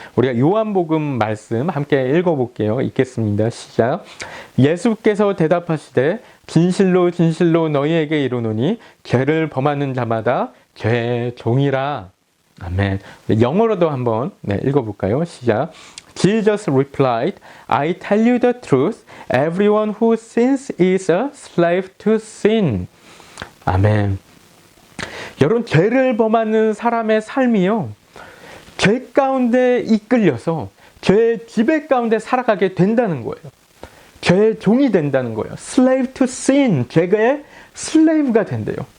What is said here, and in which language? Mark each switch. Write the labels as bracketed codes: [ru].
[ko] 우리가 요한복음 말씀 함께 읽어볼게요. 읽겠습니다. 시작. 예수께서 대답하시되 진실로 진실로 너희에게 이르노니 죄를 범하는 자마다 죄의 종이라. 아멘. 영어로도 한번 읽어볼까요? 시작. [en] Jesus replied, I tell you the truth, everyone who sins is a slave to sin. [ko] 아멘. 여러분, 죄를 범하는 사람의 삶이요, 죄 가운데 이끌려서 죄의 지배 가운데 살아가게 된다는 거예요. 죄의 종이 된다는 거예요. [en] Slave to sin, [ko] 죄의 슬레이브가 된대요.